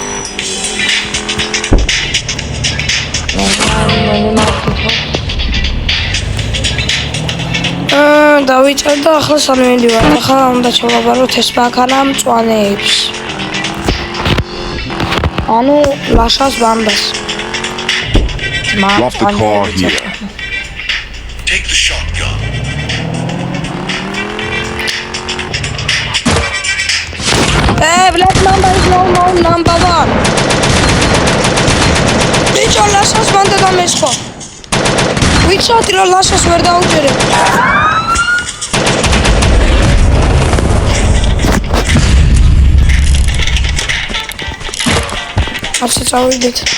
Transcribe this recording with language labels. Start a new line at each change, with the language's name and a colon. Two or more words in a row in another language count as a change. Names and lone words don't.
Georgian: დავიჭერ და ახლა სამელი ვარ. ახლა უნდა ჩავაბაროთ ეს მანქანა მწვანეებს. ანუ ლაშას ბანდას.
English: Drop the car here. Take the shotgun. Black Mamba is no number 1.
Georgian: ბიჭო, ლაშას ბანდა დამესხო. ვიცოდი რომ ლაშას ვერ დაუჭერე. ასე წავიდეთ.